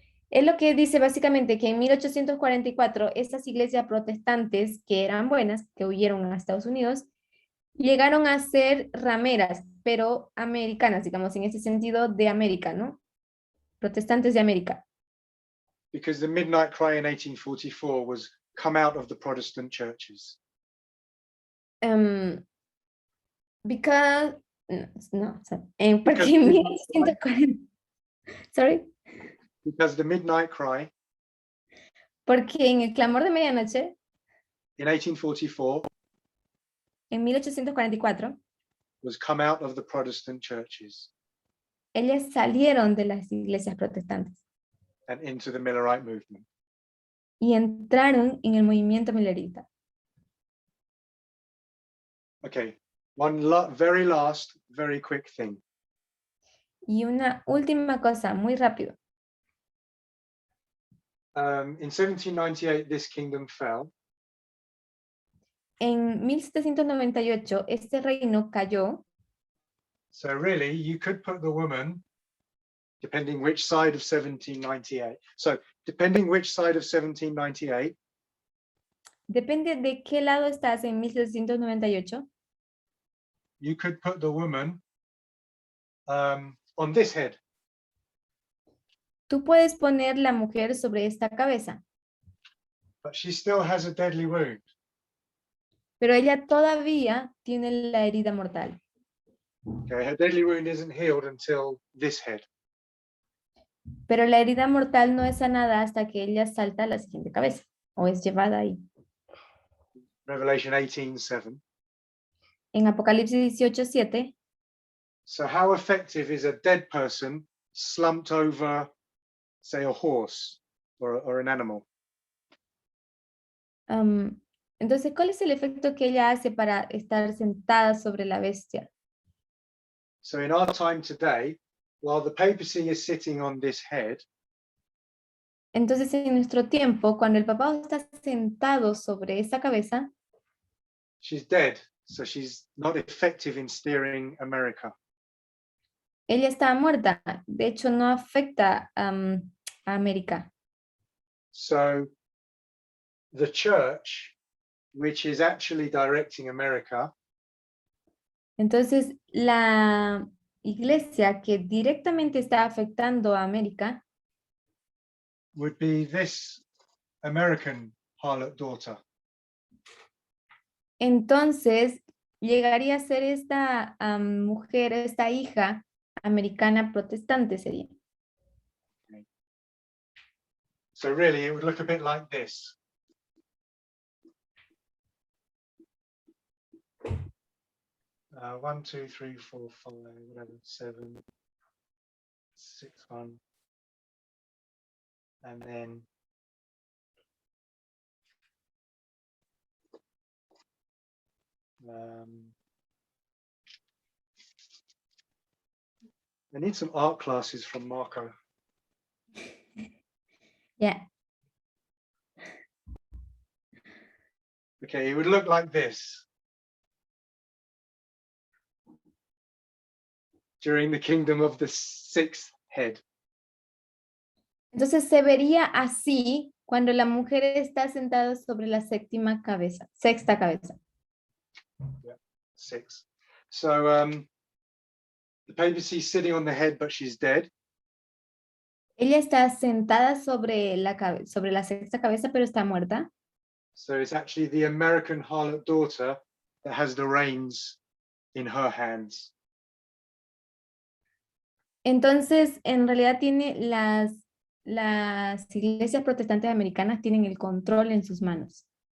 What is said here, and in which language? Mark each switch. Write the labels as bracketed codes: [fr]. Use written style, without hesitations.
[es] Es lo que dice básicamente que en 1844 estas iglesias protestantes que eran buenas, que huyeron a Estados Unidos, llegaron a ser rameras, pero americanas, digamos, en ese sentido de América, ¿no? Protestantes de América. [en] Because the midnight cry in 1844 was come out of the Protestant churches. Because, [es] no, porque en 1840, [en] sorry. Because the midnight cry [es] Porque en el clamor de medianoche, [en] in 1844 [es] en 1844, [en] was come out of the Protestant churches [es] ellas salieron de las iglesias protestantes [en] and into the Millerite movement. [es] y entraron en el movimiento millerita. [en] Okay, one very last, very quick thing. [es] Y una última cosa, muy rápido. [en] In 1798, this kingdom fell. [es] En 1798, este reino cayó. [en] So really, you could put the woman, depending which side of 1798. So depending which side of 1798, [es] Depende de qué lado estás en 1798. [en] you could put the woman on this head. [es] Tú puedes poner la mujer sobre esta cabeza, [en] But she still has a deadly wound. [es] pero ella todavía tiene la herida mortal. [en] Okay, her deadly wound isn't healed until this head. [es] Pero la herida mortal no es sanada hasta que ella salta a la siguiente cabeza o es llevada ahí. [en] Revelation 18:7. [es] En Apocalipsis 18:7, [en] So how effective is a dead person slumped over, say, a horse or an animal? [es] entonces, ¿cuál es el efecto que ella hace para estar sentada sobre la bestia? [en] So in our time today, while the papacy is sitting on this head, [es] Entonces, en nuestro tiempo, cuando el papado está sentado sobre esa cabeza, [en] she's dead. So she's not effective in steering America. [es] ella está muerta. De hecho, no afecta a América. [en] So the church, which is actually directing America, [es] Entonces, la iglesia que directamente está afectando a América [en] would be this American harlot daughter. [es] entonces llegaría a ser esta mujer, esta hija americana protestante sería. [en] So really, it would look a bit like this. 1, 2, 3, 4, 5, whatever, 7, 6, 1. And then I need some art classes from Marco. Yeah. Okay, it would look like this during the kingdom of the sixth head. [es] Entonces se vería así cuando la mujer está sentada sobre la sexta cabeza. [en] Yeah, 6. So the papacy is sitting on the head, but she's dead. [es] Ella está sentada sobre la sexta cabeza, pero está muerta. [en] So it's actually the American harlot daughter that has the reins in her hands. [es] Entonces, en realidad tiene las iglesias protestantes americanas tienen el control en sus manos.